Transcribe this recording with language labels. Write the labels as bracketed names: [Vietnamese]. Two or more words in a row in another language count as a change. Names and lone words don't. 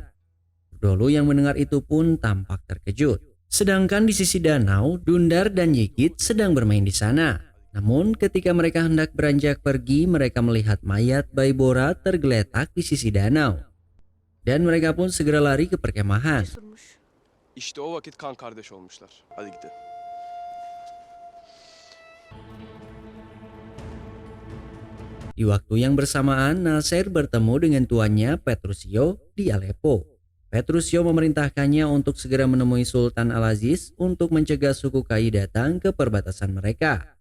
[Indonesian] Kurdolo yang mendengar itu pun tampak terkejut. Sedangkan di sisi danau, Dundar dan Yigit sedang bermain di sana. Namun ketika mereka hendak beranjak pergi, mereka melihat mayat Baybora tergeletak di sisi danau. Dan mereka pun segera lari ke perkemahan. [Turkish] İşte o vakit kan kardeş olmuşlar. Hadi gidelim. [Indonesian] Di waktu yang bersamaan, Nasir bertemu dengan tuannya Petrusio di Aleppo. Petrusio memerintahkannya untuk segera menemui Sultan Al-Aziz untuk mencegah suku Kai datang ke perbatasan mereka.